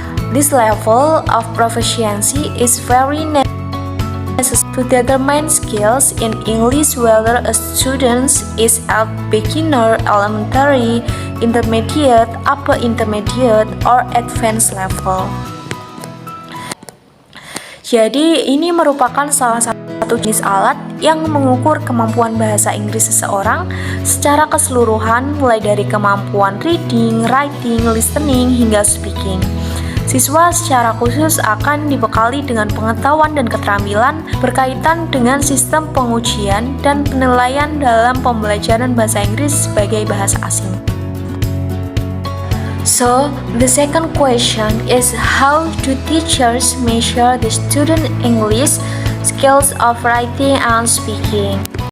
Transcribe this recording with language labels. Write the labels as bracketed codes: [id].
[en] This level of proficiency is very necessary to determine skills in English, whether a student is at beginner, elementary, intermediate, upper intermediate, or advanced level. [id] Jadi ini merupakan salah satu jenis alat yang mengukur kemampuan bahasa Inggris seseorang secara keseluruhan, mulai dari kemampuan reading, writing, listening, hingga speaking. Siswa secara khusus akan dibekali dengan pengetahuan dan keterampilan berkaitan dengan sistem pengujian dan penilaian dalam pembelajaran bahasa Inggris sebagai bahasa asing. [en] So, the second question is, how do teachers measure the student English skills of writing and speaking?